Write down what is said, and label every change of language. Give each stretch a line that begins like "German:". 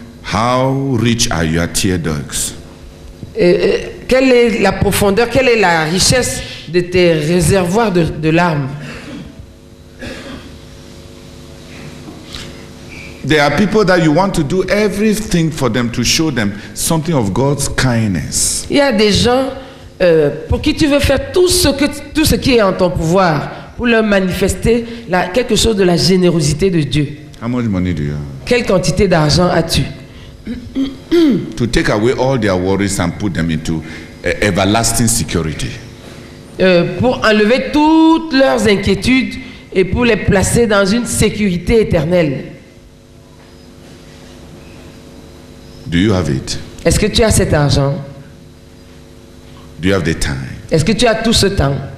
English: How rich are your tear ducts?
French: Quelle est la profondeur, quelle est la richesse de tes réservoirs de larmes?
English: There are people that you want to do everything for them to show them something of God's kindness.
French: Il y a des gens pour qui tu veux faire tout ce qui est en ton pouvoir pour leur manifester quelque chose de la générosité de Dieu.
English: How much money do you have?
French: Quelle quantité d'argent as-tu?
English: To take away all their worries and put them into everlasting security.
French: Pour enlever toutes leurs inquiétudes et pour les placer dans une sécurité éternelle.
English: Do you have it?
French: Est-ce que tu as cet argent?
English: Do you have the time?
French: Est-ce que tu as tout ce temps?